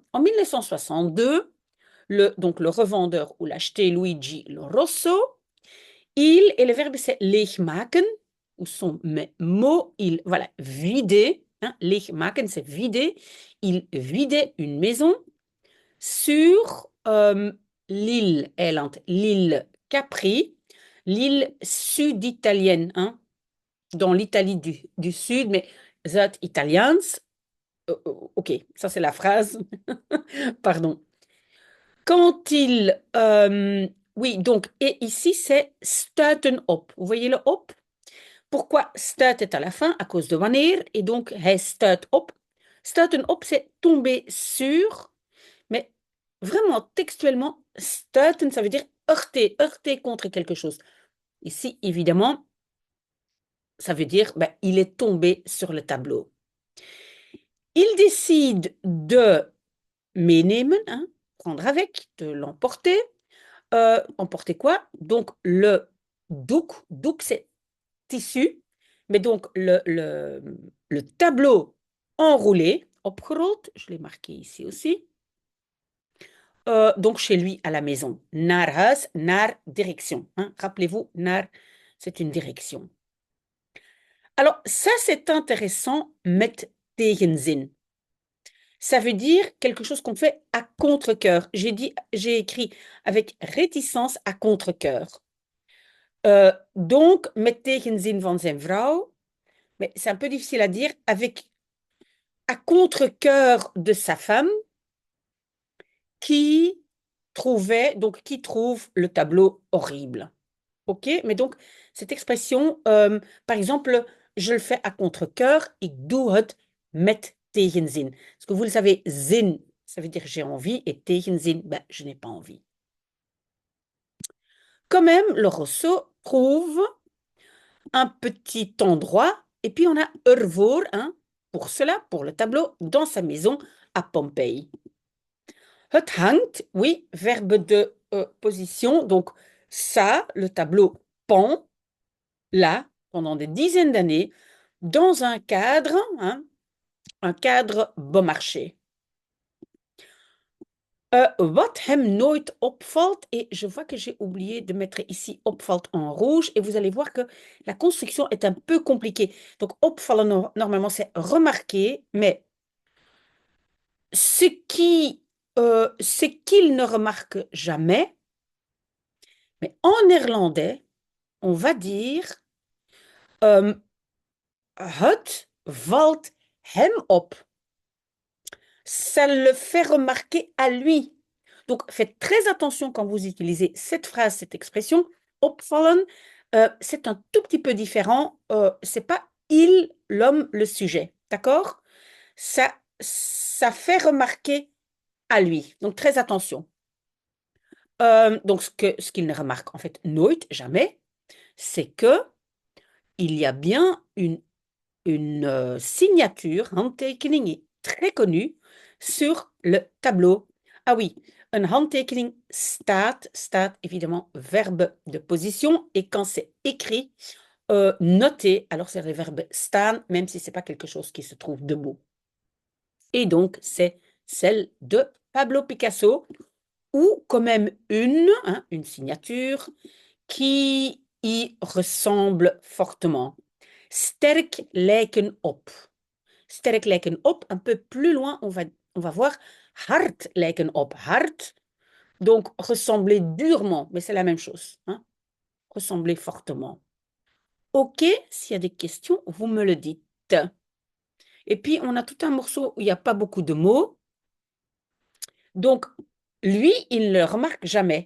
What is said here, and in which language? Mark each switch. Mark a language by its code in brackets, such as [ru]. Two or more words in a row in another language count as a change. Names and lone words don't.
[fr] En 1962, donc le revendeur ou l'acheter Luigi Rosso, et le verbe c'est leegmaken, où sont mes mots, voilà, vider, hein, leegmaken c'est vider, il vidait une maison sur l'île Capri, l'île sud-italienne, hein, dans l'Italie du Sud, mais Zuid-Italiaans. Ok, ça c'est la phrase, pardon. Quand oui, donc, et ici c'est [nl] stuiten op. [fr] Vous voyez le op? Pourquoi stuit est à la fin? À cause de wanneer. Et donc, [nl] hij stuit op. Stuiten op, [fr] c'est tomber sur. Mais vraiment, textuellement, stuiten, ça veut dire heurter, heurter contre quelque chose. Ici, évidemment, ça veut dire ben, il est tombé sur le tableau. Il décide de meenemen, hein, prendre avec, de l'emporter. Emporter quoi? Donc, le doek c'est tissu, mais donc le tableau enroulé, opgerold, je l'ai marqué ici aussi, donc chez lui à la maison. [nl] Naar huis, naar direction. Hein. [fr] Rappelez-vous, naar, c'est une direction. Alors, ça c'est intéressant, [nl] met tegenzin. [fr] Ça veut dire quelque chose qu'on fait à contre-cœur. J'ai écrit avec réticence à contre-cœur. Donc, [nl] met tegenzin van zijn vrouw, [fr] mais c'est un peu difficile à dire, avec à contre-cœur de sa femme qui qui trouve le tableau horrible. OK? Mais donc, cette expression, par exemple, je le fais à contre-cœur, [nl] ik doe het met tegenzin. [fr] Parce que vous le savez, zin, ça veut dire j'ai envie, et tegenzin, ben, je n'ai pas envie. Quand même, le Rosso trouve un petit endroit, et puis on a ervoor, hein, pour cela, pour le tableau, dans sa maison à Pompéi. [nl] Het hangt, [fr] oui, verbe de position. Donc, ça, le tableau pend, là, pendant des dizaines d'années, dans un cadre bon marché. [nl] Wat hem nooit opvalt, [fr] et je vois que j'ai oublié de mettre ici opvalt en rouge, et vous allez voir que la construction est un peu compliquée. Donc, opvallen, normalement, c'est remarquer, mais c'est qu'il ne remarque jamais. Mais en néerlandais, on va dire [nl] het valt hem op. [fr] Ça le fait remarquer à lui. Donc, faites très attention quand vous utilisez cette phrase, cette expression. Opvallen, c'est un tout petit peu différent. C'est pas il, l'homme, le sujet. D'accord? Ça fait remarquer à lui. Donc, très attention. Donc, ce qu'il ne remarque en fait nooit, jamais, c'est que il y a bien une signature, handtekening très connue, sur le tableau. Ah oui, [nl] een handtekening staat [fr] évidemment verbe de position, et quand c'est écrit, noté, alors c'est le verbe staan, même si c'est pas quelque chose qui se trouve debout. Et donc, c'est celle de Pablo Picasso, ou quand même une signature qui y ressemble fortement. [nl] Sterk lijken op. Sterk lijken op. [fr] Un peu plus loin, on va voir [nl] hard lijken op. [fr] Hard, donc ressembler durement, mais c'est la même chose. Hein? Ressembler fortement. Ok, s'il y a des questions, vous me le dites. Et puis, on a tout un morceau où il n'y a pas beaucoup de mots. Donc, lui, il ne le remarque jamais.